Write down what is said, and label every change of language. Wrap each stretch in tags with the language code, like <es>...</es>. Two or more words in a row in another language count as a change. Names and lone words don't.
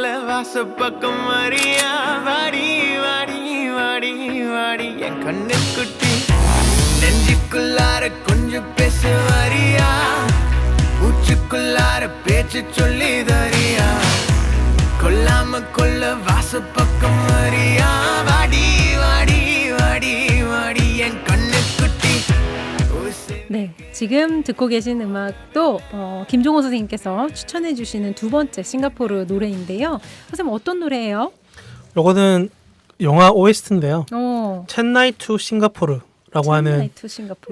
<ta>வாச பக்கம் வரியா வாடி வாடி வாடி வாடி என் கண்ணு குட்டி நெஞ்சுக்குள்ளார கொஞ்சம் பேச வரியா மூச்சுக்குள்ளார பேச்சு சொல்லி தரியா கொல்லாம கொல்ல வாச பக்கம் வரியா வாடி வாடி வாடி வாடி என் கண்ணு குட்டி</ta> <ko>네, 지금 듣고 계신 음악도 김종호 선생님께서 추천해 주시는 두 번째 싱가포르 노래인데요. 선생님 어떤 노래예요? 요거는 영화 OST인데요. 어, 첸나이 투 싱가포르라고 하는 첸나이 투 싱가포르.</ko>